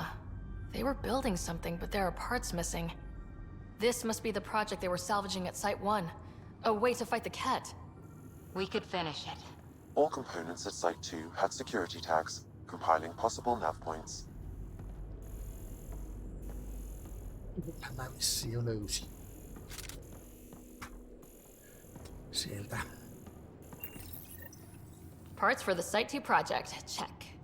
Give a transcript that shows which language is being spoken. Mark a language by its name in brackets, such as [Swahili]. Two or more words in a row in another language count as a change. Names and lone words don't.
[English] They were building something, but there are parts missing. This must be the project they were salvaging at Site 1. A way to fight the Ket. We could finish it. All components at Site 2 had security tags, compiling possible nav points. [Finnish] Mä vissiin jo löysin. Sieltä. [English] Parts for the Site 2 project. Check.